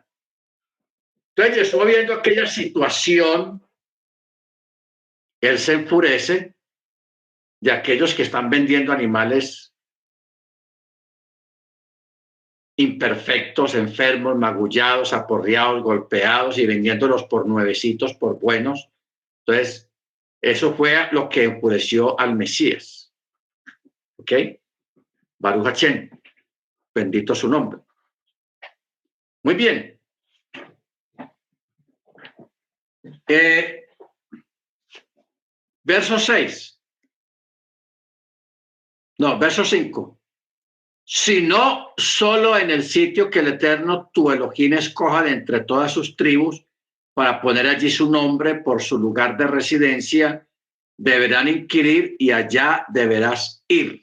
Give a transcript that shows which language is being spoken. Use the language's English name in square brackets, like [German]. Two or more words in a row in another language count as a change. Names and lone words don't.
[Spanish] Entonces, yo estuve viendo aquella situación, él se enfurece de aquellos que están vendiendo animales imperfectos, enfermos, magullados, aporreados, golpeados y vendiéndolos por nuevecitos, por buenos. Entonces, eso fue lo que enfureció al Mesías. ¿Ok? [Hebrew] ברוך השם, [Spanish] bendito su nombre. Muy bien. Verso 6. No, verso 5. Sino solo en el sitio que el Eterno tu Elohim escoja de entre todas sus tribus para poner allí su nombre por su lugar de residencia, deberán inquirir y allá deberás ir.